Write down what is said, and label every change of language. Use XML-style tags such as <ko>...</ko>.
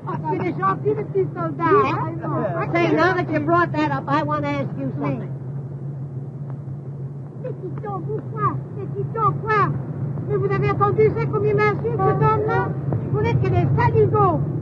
<fr>C'est des gentils, les petits soldats.</fr> <en>Say, now that you brought that up, I want to ask you something.</en> <fr>Petit quoi? Mais vous avez entendu ça comme il m'insulte, cet homme-là? Vous n'êtes que des saligots.</fr>